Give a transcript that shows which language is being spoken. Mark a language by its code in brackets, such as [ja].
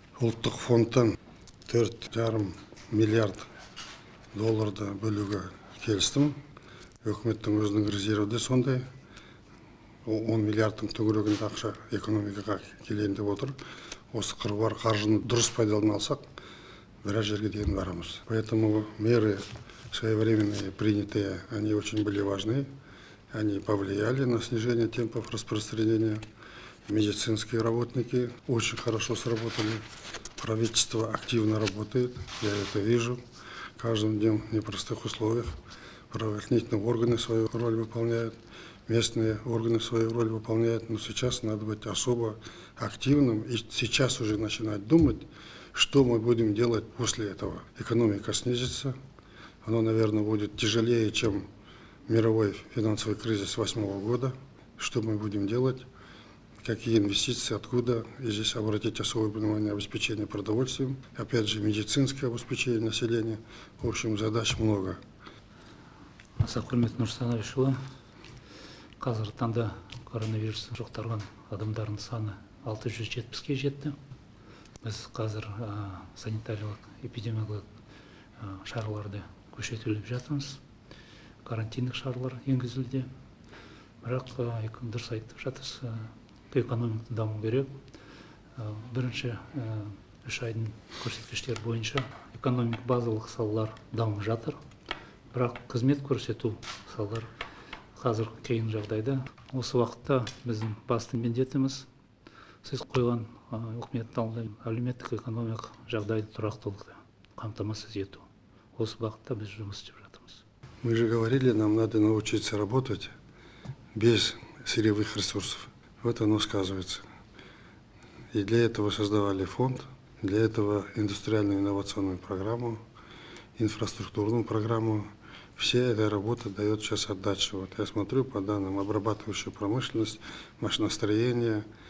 [kk] Ұлттық фондтан 4,5 миллиард долларды бөлуге келістім. Өкіметтің өзінің резерві де сондай. 10 миллиардтың төңірегінде ақша экономикаға келейін деп отыр. Осы қыруар қаржыны дұрыс пайдалана алсақ, біраз жерге дейін барамыз. [ru] Поэтому меры своевременные принятые, они очень были важны. Они повлияли на снижение темпов распространения. Медицинские работники очень хорошо сработали. Правительство активно работает, я это вижу. Каждым днем в непростых условиях правоохранительные органы свою роль выполняют, местные органы свою роль выполняют. Но сейчас надо быть особо активным и сейчас уже начинать думать, что мы будем делать после этого. Экономика снизится, она, наверное, будет тяжелее, чем мировой финансовый кризис 2008 года. Что мы будем делать? Какие инвестиции, откуда. И здесь обратить особое внимание на обеспечение продовольствием. Опять же, медицинское обеспечение населения. В общем, задач много. [kk] Құрметті Нұрсұлтан Әбішұлы, қазіргі таңда коронавирус жұқтырған адамдардың саны 670-ке жетті. Біз қазір санитариялық, эпидемиологиялық шараларды күшейтіп жатырмыз. Карантиндік шаралар енгізілді. Бірақ дұрыс айтып жатырсыз, экономика даму керек. Бірінші 3 айдың көрсеткіштері бойынша экономик базалық салалар дамып жатыр. Бірақ қызмет көрсету салалар қазір қиын жағдайда. Осы уақытта біздің басты міндетіміз сіз қойған үкіметтің әлеуметтік экономикалық жағдайды тұрақтылықты қамтамасыз ету. Осы бағытта біз жұмыс істеп жатырмыз. [ru] Мы же говорили, нам надо научиться работать без сырьевых ресурсов. Вот оно сказывается. И для этого создавали фонд, для этого индустриальную инновационную программу, инфраструктурную программу. Вся эта работа дает сейчас отдачу. Вот я смотрю по данным обрабатывающая промышленность, машиностроение.